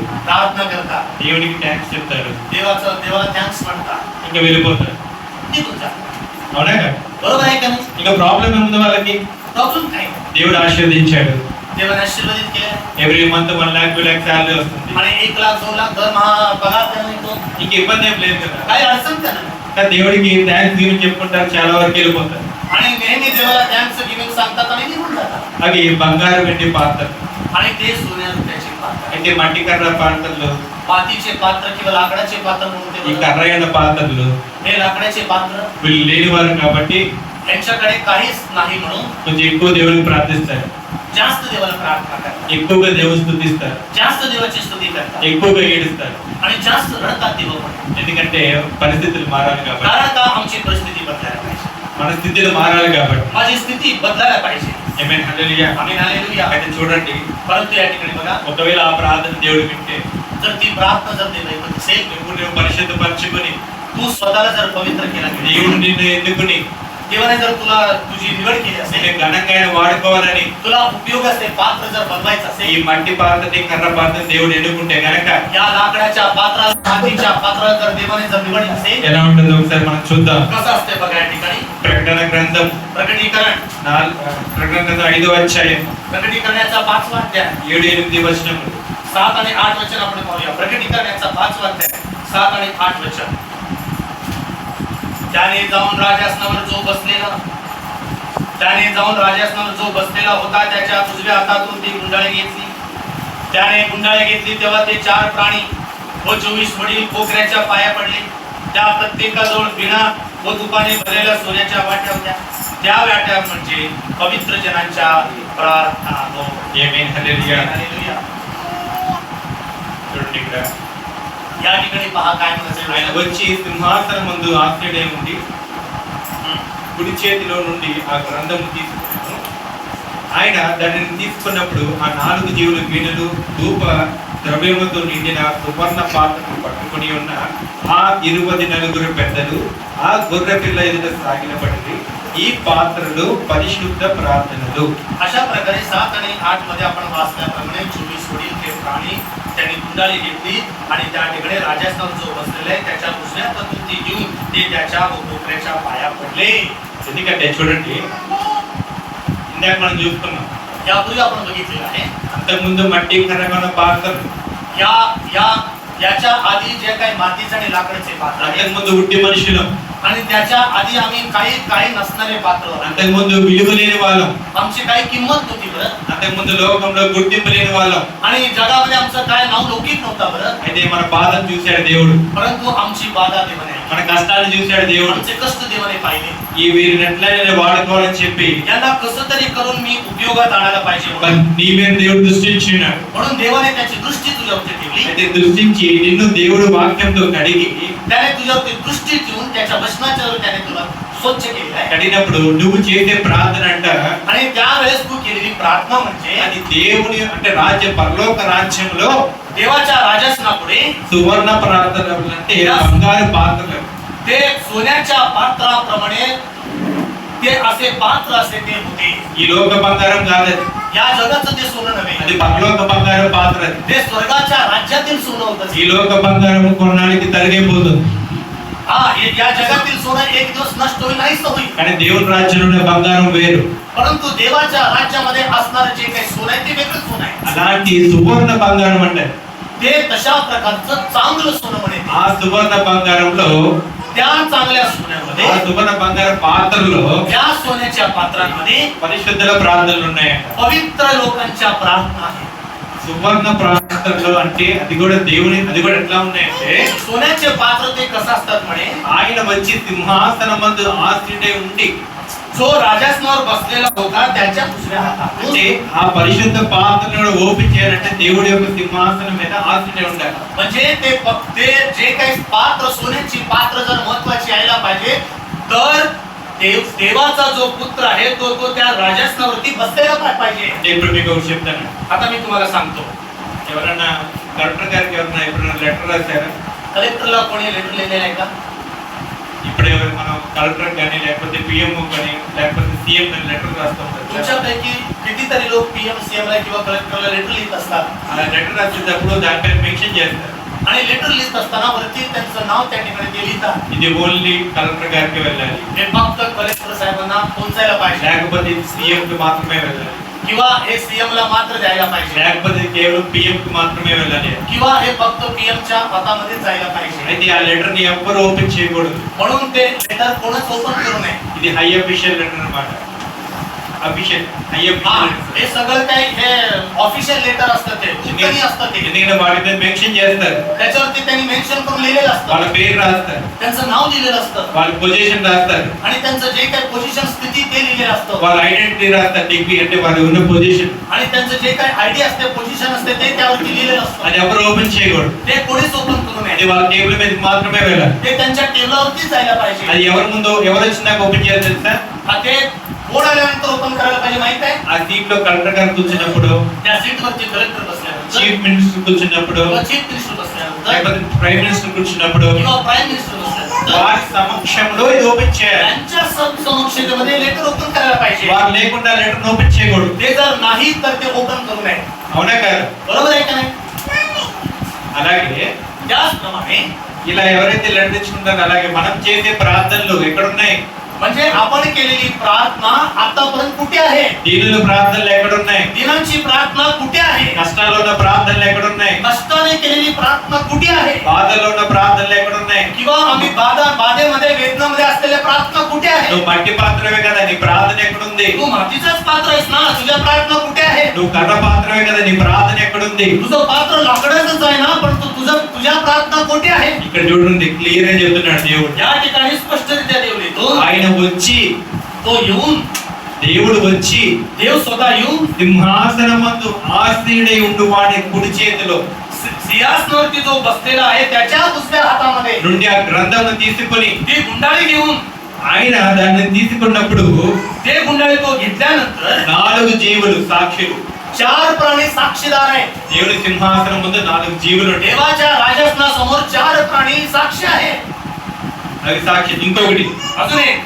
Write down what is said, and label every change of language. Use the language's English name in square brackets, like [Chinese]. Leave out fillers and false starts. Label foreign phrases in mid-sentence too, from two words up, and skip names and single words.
[Marathi] प्रार्थना करतात, [Telugu] దేవునికి థ్యాంక్స్ చెప్తారు, [Marathi] देवाला थँक्स म्हणतात, [Telugu] ఇంకా వెళ్ళిపోతారు. [Marathi] निघून जातात. [Telugu] అవునా కదా? [Marathi] बरोबर आहे का नाही? [Telugu] ఇంకా ప్రాబ్లం ఏముంది వాళ్ళకి? [Marathi] प्रॉब्लेम काय? [Telugu] దేవుడు ఆశీర్వదించాడు, [Marathi] देवाने आशीर्वादित केले, [English] every month [Telugu] 1 लाख 2 लाख శాలరీ వస్తుంది, [Marathi] आणि 1 लाख 2 लाख दरमहा पगार त्यांना येतो, [Telugu] ఇంక ఇబ్బంది ఏం లేదు కదా. [Marathi] काही अडचण त्यांना नाही. [Telugu] కానీ దేవుడికి [English] thanks giving [Telugu] చెప్పుకుంటారు, చాలా వరకు వెళ్ళిపోతారు. [Marathi] आणि नेहमी देवाला [English] thanks giving [Marathi] सांगतात आणि निघून जातात. [Telugu] అవి బంగారు వెండి పాత్ర, [Marathi] आणि ते सोन्या रुपयाचे पात्र, [Telugu] అయితే మట్టి కర్ర పాత్రలు, [Marathi] मातीचे पात्र किंवा लाकडाचे पात्र म्हणून [Telugu] ఈ [Marathi] ते [Telugu] కర్రైన పాత్రలు [Marathi] हे लाकडाचे पात्र [Telugu] వీళ్ళు లేనివారు కాబట్టి [Marathi] यांच्याकडे काहीच नाही म्हणून [Telugu] కొంచెం ఎక్కువ దేవుడికి ప్రార్థిస్తారు, [Marathi] जास्त देवाला प्रार्थना करतात, [Telugu] ఎక్కువగా దేవుని స్తుతిస్తారు, [Marathi] जास्त देवाची स्तुती करतात, [Telugu] ఎక్కువగా ఏడుస్తారు. [Marathi] आणि जास्त रडतात देवाकडे. [Telugu] ఎందుకంటే పరిస్థితులు మారాలి కాబట్టి, [Marathi] कारण का आमची परिस्थिती बदलायला पाहिजे, [Telugu] మన స్థితిలో మారాలి కాబట్టి. [Marathi] माझी स्थिती बदलायला पाहिजे. [Telugu] ఆమేన్, హల్లెలూయా. [Marathi] आमेन, हालेलुया. [Telugu] అయితే చూడండి, [Marathi] परंतु या ठिकाणी बघा, [Telugu] ఒకవేళ ఆ ప్రార్థన దేవుడు వింటే, [Marathi] जर ती प्रार्थना जर देव ऐकत असेल, [Telugu] నువ్వు పరిశుద్ధపరచుకుని, [Marathi] तू स्वतःला जर पवित्र केला, [Telugu] దేవుడు నిన్ను ఎన్నుకుని, [Marathi] देवाने जर तुला तुझी निवड केली असेल, [Telugu] నేను ఘనంగా ఆయన వాడుకోవాలని [Marathi] तुला उपयोग असे पात्र जर बनवायचं [Telugu] ఈ [Marathi] असेल, [Telugu] మట్టి పాత్రని కర్ర పాత్రని దేవుడు ఎన్నుకుంటే గనక [Marathi] या लाकडाच्या पात्राला मातीच्या पात्राला जर देवाने जर निवडली असेल, [Telugu] ఎలా ఉంటుందో ఒకసారి మనం చూద్దాం. [Marathi] कसं असते बघा या ठिकाणी. [Telugu] ప్రకటన గ్రంథం [Marathi] प्रकटीकरण [Telugu] 5వ అధ్యాయం [Marathi] प्रकटीकरणाचा 5वा अध्याय [Telugu] 7-8 వచనములు. [Marathi] 7 आणि 8 वचन आपण पाहूया. प्रकटीकरणाचा 5वा अध्याय 7 आणि 8 वचन. त्याने जाऊन राजासनावर जो बसलेला होता त्याच्या उजव्या हातातून ती गुंडाळी घेतली. त्याने गुंडाळी घेतली तेव्हा ते 4 प्राणी व 24 वडील कोकऱ्याच्या पाया पडले. त्या प्रत्येकाजवळ वीणा व तुपाने भरलेल्या सोन्याच्या वाट्या होत्या. त्या वाट्या म्हणजे पवित्र जनांच्या प्रार्थना. आमेन, हालेलुया. हालेलुया. [Telugu] చూడండి ఇక్కడ [Marathi] या ठिकाणी पहा काय [Telugu] ఆయన [Marathi] म्हणायचं. [Telugu] వచ్చి సింహాసనం ముందు ఆసీనుడై ఉండి కుడి చేతిలో నుండి ఆ గ్రంథము తీసుకున్నాను. ఆయన దానిని తీసుకున్నప్పుడు ఆ 4 జీవుల వీణలు ధూప ద్రవ్యముతో నిండిన సువర్ణ పాత్రను పట్టుకుని ఉన్న ఆ 24 పెద్దలు ఆ గొర్రె పిల్ల ఎదుట సాగిలపడింది. ఈ పాత్రలు పరిశుద్ధ ప్రార్థనలు. [Marathi] अशा प्रकारे 7 आणि 8 मध्ये आपण वाचल्याप्रमाणे 24 वडील ते प्राणी त्यांनी गुंडाळी घेतली आणि त्या ठिकाणी राजासनावर जो बसलेला आहे त्याच्या उजव्या हातातून ती घेऊन ते त्याच्या कोकऱ्याच्या पाया पडले. [Telugu] ఎందుకంటే చూడండి, ఇందాక మనం చూసుకున్నాం, [Marathi] यापूर्वी आपण बघितलेलं आहे. [Telugu] అంతకుముందు మట్టి కర్రగొన్న పాత్రలు, [Marathi] याच्या आधी जे काही मातीचे आणि लाकडाचे पात्र आहे, [Telugu] అంతకుముందు ఉట్టి మనుషులు, [Marathi] आणि त्याच्या आधी आम्ही काही नसणारे पात्र, [Telugu] అంతకుముందు విలువ లేని వాళ్ళం, [Marathi] आमची काही किंमत नव्हती बरं, [Telugu] అంతకుముందు లోకంలో గుర్తింపు లేని వాళ్ళం. [Marathi] आणि जगामध्ये आमचं काय नाव लौकिक नव्हता बरं. [Telugu] అయితే మన బాధను చూశాడు దేవుడు, [Marathi] परंतु आमची बाधा देवाने, [Telugu] మన కష్టాన్ని చూశాడు దేవుడు. [Marathi] आमचे कष्ट देवाने पाहिले. [Telugu] ఈ వీరిని ఎట్లయినా వాడుకోవాలని చెప్పి [Marathi] यांना कसं तरी करून मी उपयोगात आणायला पाहिजे [Telugu] నీ మీద దేవుడు దృష్టించినాడు. [Marathi] म्हणून देवाने त्याची दृष्टी तुझ्यावरती ठेवली. [Telugu] అయితే దృష్టించి నిన్ను దేవుడు వాక్యంతో కడిగి, [Marathi] त्याने तुझ्यावरती दृष्टी ठेवून त्याच्या वचनाच्या त्याने तुला स्वच्छ केलेलं आहे. [Telugu] కడిగినప్పుడు నువ్వు చేసే ప్రార్థన అంట [Marathi] आणि त्यावेळेस तू केलेली प्रार्थना म्हणजे [Telugu] అది దేవుని అంటే పరలోక రాజ్యంలో [Marathi] देवाच्या राजासनापुढे [Telugu] సువర్ణ ప్రార్థనలు అంటే బంగారు పాత్రలు. [Marathi] ते सोन्याच्या पात्राप्रमाणे ते असे पात्र असे ते होते. [Telugu] ఈ లోక బంగారం కాదు, [Marathi] या जगाचं ते सोनं नव्हे, [Telugu] అది పరలోక బంగారం పాత్ర. [Marathi] ते स्वर्गाच्या राज्यातील सोनं होतं. [Telugu] ఈ లోక బంగారం కొన్నాళ్ళకి తరిగిపోతుంది, [Marathi] या जगातील सोनं एक दिवस नष्ट होईल, नाहीच होईल. [Telugu] కానీ దేవుని రాజ్యంలో ఉన్న బంగారం వేరు. [Marathi] परंतु देवाच्या राज्यामध्ये असणारे जे काही सोनं आहे ते वेगळं सोनं आहे. [Telugu] అలాంటి సువర్ణ బంగారం అంటే [Marathi] ते तशा प्रकारचं चांगलं सोनं म्हणे. [Telugu] ఆ సువర్ణ బంగారంలో [Marathi] त्या चांगल्या सोन्यामध्ये, [Telugu] ఆ సువర్ణ బంగారు పాత్రలో [Marathi] त्या सोन्याच्या पात्रांमध्ये [Telugu] పరిశుద్ధుల ప్రార్థనలు ఉన్నాయంట. [Marathi] पवित्र लोकांच्या प्रार्थना आहेत. [Telugu] సువర్ణ ప్రార్థనలు అంటే అది కూడా ఎట్లా ఉన్నాయంటే, [Marathi] सोन्याचे पात्र ते कसं असतात म्हणे, [Telugu] ఆయన వచ్చి సింహాసనం మందు ఆసీనుడై ఉండి [Marathi] जो राजासनावर बसलेला होता त्याच्या उजव्या हातातून, [Telugu] అంటే ఆ పరిశుద్ధ పాత్రను ఓపెన్ చేయాలంటే దేవుడి యొక్క సింహాసనం మీద ఆసీనుడై ఉండాలి. [Marathi] म्हणजे ते जे काही पात्र सोन्याची पात्र जर महत्वाची यायला पाहिजे तर देवाचा जो पुत्र आहे तो त्या राजासनावरती बसलेला पाहिजे. [Telugu] అంటే ఇప్పుడు మీకు ఒకటి చెప్తాను. [Marathi] आता मी तुम्हाला सांगतो, [Telugu] ఎవరన్నా కలెక్టర్ గారికి ఎప్పుడైనా లెటర్ రాశారా? [Marathi] कलेक्टरला कोणी लेटर लिहिलेलं आहे का? [Telugu] ఇప్పుడు మనం కలెక్టర్ కానీ లేకపోతే పిఎంఓ కానీ లేకపోతే సీఎం కానీ లెటర్ రాస్తూ ఉంటారు. [Marathi] तुमच्यापैकी कितीतरी लोक [English] PM CM [Marathi] ला किंवा कलेक्टरला लेटर लिहित असतात. [Telugu] ఆ లెటర్ రాసేటప్పుడు దానిపైన మెన్షన్ చేస్తారు, [Marathi] आणि लेटर लिहित असताना वरती त्यांचं नाव त्या ठिकाणी ते लिहितात. [Telugu] ఇది [English] only collector [Telugu] గారికి వెళ్ళాలి, [Marathi] हे फक्त कलेक्टर साहेबांना पोहोचायला पाहिजे, [Telugu] లేకపోతే సీఎం కి మాత్రమే వెళ్ళాలి, [Marathi] किंवा हे सीएम ला मात्र द्यायला पाहिजे, [Telugu] లేకపోతే కేవలం పిఎం కి మాత్రమే వెళ్ళాలి. [Marathi] किंवा हे फक्त पीएम च्या हातामध्ये जायला पाहिजे. [Telugu] అయితే ఆ లెటర్ ని ఎవ్వరు ఓపెన్ చేయకూడదు. [Marathi] म्हणून ते लेटर कोणच ओपन करू नये. [Telugu] ఇది [English] high official letter [Telugu] అన్నమాట. [English] official high [Marathi] हा, [Telugu] అఫీషియల్ [Marathi] हे सगळं काही हे [English] official letter [Marathi] असतं, ते उत्तरी असतं. ते [Telugu] ఎందుకంటే వాటి మీద మెన్షన్ చేస్తారు, [Marathi] त्याच्यावरती त्यांनी मेन्शन करून लिहिलेलं [Telugu] వాళ్ళ [Marathi] असतं, [Telugu] పేరు రాస్తారు, [Marathi] त्यांचं नाव लिहिलेलं असतं, [Telugu] వాళ్ళ పొజిషన్ రాస్తారు, [Marathi] आणि त्यांचं जे काही पोझिशन स्थिती ते लिहिलेलं असतं, [Telugu] వాళ్ళ ఐడెంటిటీ రాస్తారు, డిగ్రీ అంటే వాళ్ళు ఉన్న పొజిషన్. [Marathi] आणि त्यांचं जे काही आयडी असते पोझिशन असते ते त्यावरती लिहिलेलं असतं. [Telugu] అది ఎవరు ఓపెన్ చేయకూడదు, [Marathi] ते कोणीच ओपन करू [Telugu] అది [Marathi] नये. [Telugu] వాళ్ళ టేబుల్ మీద మాత్రమే వెళ్ళాలి. [Marathi] ते त्यांच्या टेबलावरतीच जायला पाहिजे. [Telugu] అది ఎవరి ముందు ఎవరు వచ్చినాక ఓపెన్ చేయాలి తెలుసా? [Marathi] ते बोर्ड आल्यानंतर ओपन करायला पाहिजे. माहित आहे, [Telugu] ఆ సీట్ లో కలెక్టర్ గారు కూర్చున్నప్పుడు, [Marathi] त्या सीट वरती कलेक्टर बसल्यानंतर, [English] chief minister [Telugu] కూర్చున్నప్పుడు, [Marathi] किंवा [English] chief minister [Marathi] बसल्यानंतर, [Telugu] లేకపోతే [English] prime minister [Telugu] కూర్చున్నప్పుడు, [Marathi] किंवा [English] prime minister [Marathi] बसल्यानंतर नंतर [Telugu] వారి సమక్షంలో ఇది ఓపెన్ చేయాలి. [Marathi] त्यांच्या समक्षतेमध्ये लेटर ओपन करायला पाहिजे. [Telugu] వారు లేకుండా లెటర్ ఓపెన్ చేయకూడదు. [Marathi] ते जर नाही तर ते ओपन करू नये. [Telugu] అవునా కాదు? [Marathi] बरोबर आहे का नाही? [Telugu] అలాగే [Marathi] त्याचप्रमाणे [Telugu] ఇలా ఎవరైతే లెటర్ తెచ్చుకుంటారో అలాగే మనం చేసే ప్రార్థనలు ఎక్కడున్నాయి? [Marathi] म्हणजे आपण केलेली प्रार्थना आतापर्यंत कुठे आहे? [Telugu] దీనుల ప్రార్థనలు ఎక్కడున్నాయి? [Marathi] दिनांची प्रार्थना कुठे आहे? [Telugu] కష్టాల్లో ఉన్న ప్రార్థనలు ఎక్కడున్నాయి? [Marathi] कष्टाने केलेली प्रार्थना कुठे आहे? [Telugu] బాధల్లో ఉన్న ప్రార్థనలు ఎక్కడున్నాయి? [Marathi] किंवा आम्ही बाधेमध्ये वेदनामध्ये असलेल्या प्रार्थना कुठे आहे? [Telugu] నువ్వు మట్టి పాత్రవే కదా, నీ ప్రార్థన ఎక్కడుంది? [Marathi] तू मातीचाच पात्र आहेस ना, तुझ्या प्रार्थना कुठे आहे? [Telugu] నువ్వు కర్ర పాత్రవే కదా, నీ ప్రార్థన ఎక్కడుంది? [Marathi] तुझं पात्र लाकडाचंच आहे ना, पण तुझ्या प्रार्थना कुठे आहे? [Telugu] ఇక్కడ చూడండి, క్లియర్ గా చెప్తున్నాడు దేవుడు. [Marathi] या ठिकाणी स्पष्टरित्या देव लिहितो, [Telugu] ఆయన వచ్చి, [Marathi] तो येऊन, [Telugu] దేవుడు వచ్చి [Marathi] देव स्वतः येऊन [Telugu] సింహాసనమందు ఆసీనుడై ఉండు వాడి కుడి చేతిలో [Marathi] सिंहासनावरती जो बसलेला आहे त्याच्या उजव्या हातामध्ये [Telugu] నుండి ఆ గ్రంథమును తీసుకొని [Marathi] ती गुंडाळी घेऊन, [Telugu] ఆయన దాన్ని తీసుకున్నప్పుడు [Marathi] ते गुंडाळी तो घेतल्यानंतर [Telugu] 4 జీవులు సాక్షులు. [Marathi] 4 प्राणी साक्षीदार आहेत. [Telugu] దేవుడి సింహాసనం ముందు 4 జీవులు ఉంటాయి. [Marathi] देवाच्या राजासनासमोर 4 प्राणी साक्षी आहेत. [Telugu] అవి సాక్షి. ఇంకొకటి, [Marathi] अजून एक,